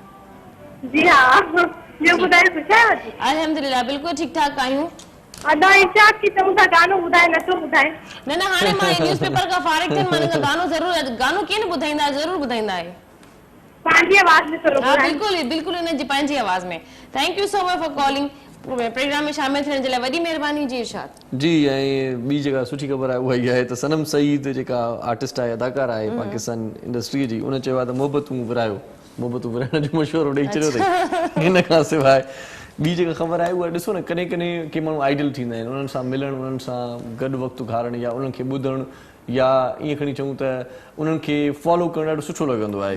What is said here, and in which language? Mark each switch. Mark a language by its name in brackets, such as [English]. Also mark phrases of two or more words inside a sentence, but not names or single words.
[Sindhi] जी हा, ॿियो ॿुधायो कुझु आहे? अल्हम्दुलिल्लाह बिल्कुलु ठीकु ठाक आहियूं। अदा इशाक की चऊं था गानो ॿुधाए, नथो ॿुधाए। न न, हाणे मां न्यूज़पेपर खां फारिग थियमि, मां गानो ज़रूरु, गानो कीअं न ॿुधाईंदा, ज़रूरु ॿुधाईंदा आहे। पंहिंजी आवाज़ में थोरो हाँ बिल्कुलु बिल्कुलु इन जी पंहिंजी आवाज़ में। [English] thank you so much for calling. [Sindhi] प्रोग्राम में शामिल थियण जे लाइ वॾी महिरबानी। जी इरशाद जी। ऐं ॿी जेका सुठी ख़बर आहे उहा इहा आहे त सनम सईद जेका आर्टिस्ट आहे, अदाकार आहे पाकिस्तान इंडस्ट्रीअ जी, उन चयो आहे त मोहबतूं विरायो, मोहबतूं विराइण जो मशवरो ॾेई छॾियो अथई। हिन खां सवाइ ॿी जेका ख़बर आहे उहा ॾिसो न, कॾहिं कॾहिं के माण्हू आइडल थींदा आहिनि, उन्हनि सां मिलणु, उन्हनि सां गॾु वक़्तु गुज़ारणु या उन्हनि खे ॿुधणु या ईअं खणी चऊं त उन्हनि खे फॉलो करणु ॾाढो सुठो लॻंदो आहे।